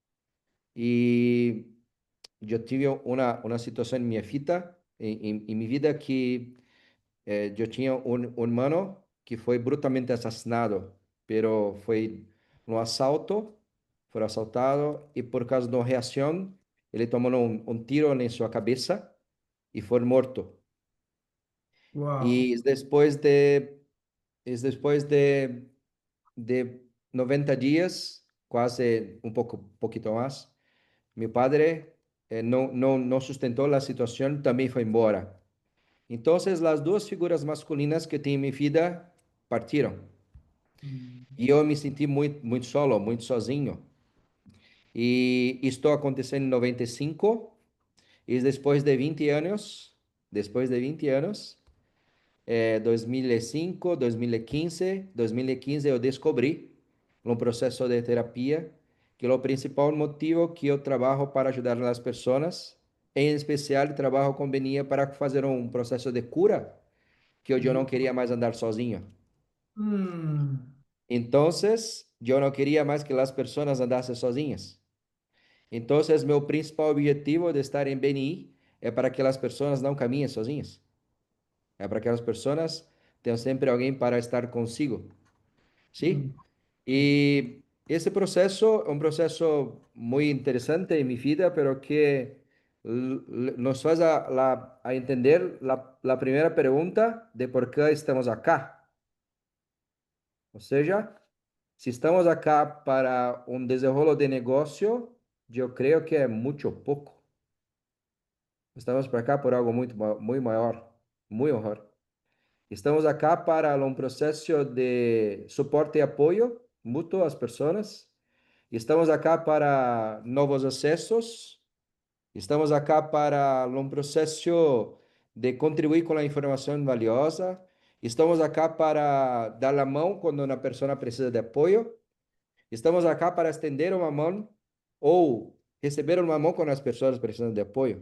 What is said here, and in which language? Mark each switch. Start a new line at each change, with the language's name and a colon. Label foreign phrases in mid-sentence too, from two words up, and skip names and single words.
Portuguese: e eu tive uma situação em minha vida, em minha vida que
Spanish: yo tenía un hermano que fue brutalmente asesinado, pero fue un asalto, fue asaltado y por causa de una reacción, él tomó un tiro en su cabeza y fue muerto. Wow. Y es después de 90 días, quase un poquito más, mi padre no sustentó la situación, también fue embora. Entonces, las dos figuras masculinas que
Portuguese: tenho em minha vida partiram. Mm, E eu me senti muito solo, muito sozinho. E isto aconteceu em 95, e depois de 20 anos, 2005, 2015 eu descobri, no processo de terapia, que o principal motivo que eu trabalho para ajudar as pessoas, em especial trabalho com Benia para fazer um processo de cura, que eu mm, não queria mais andar sozinho. mm,
Spanish: Entonces, yo no quería más que las personas andasen sozinhas. Entonces,
Portuguese: meu principal objetivo de estar em BNI é para que as pessoas não caminhem sozinhas. É para que as pessoas tenham sempre alguém para estar consigo, mm.
Spanish: ¿sí?
Portuguese: E esse processo é um processo muito interessante em minha vida, pero que nos faz a entender a primeira pergunta de por que estamos acá. Ou seja,
Spanish: si estamos acá para un desarrollo de negocio, yo creo que es mucho poco. Estamos para acá por algo muy mayor, muy mejor. Estamos acá para un proceso de soporte y apoyo mutuo a las personas. Estamos acá para nuevos accesos. Estamos acá
Portuguese: para um processo de contribuir com a informação valiosa.
Spanish: Estamos acá
Portuguese: para dar a mão quando uma pessoa precisa de apoio.
Spanish: Estamos acá
Portuguese: para estender uma mão ou receber uma mão quando as pessoas precisam de apoio.